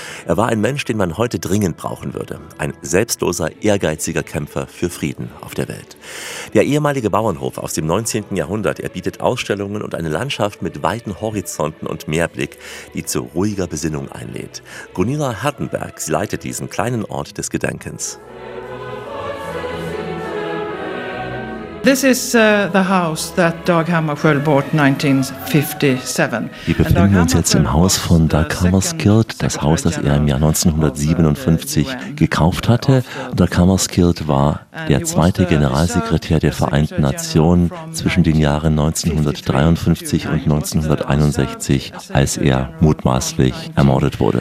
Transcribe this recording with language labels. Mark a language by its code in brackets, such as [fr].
[de] Er war ein Mensch, den man heute dringend brauchen würde. Ein selbstloser, ehrgeiziger Kämpfer für Frieden auf der Welt. Der ehemalige Bauernhof aus dem 19. Jahrhundert erbietet Ausstellungen und eine Landschaft mit weiten Horizonten und Meerblick, die zu ruhiger Besinnung einlädt. Gunilla Hardenberg leitet diesen kleinen Ort des Gedenkens. [en] This is the house that Dag Hammarskjöld bought 1957. [de] Wir befinden uns jetzt im Haus von Dag Hammarskjöld, das Haus, das er im Jahr 1957 gekauft hatte. Dag Hammarskjöld war der zweite Generalsekretär der Vereinten Nationen zwischen den Jahren 1953 und 1961, als er mutmaßlich ermordet wurde.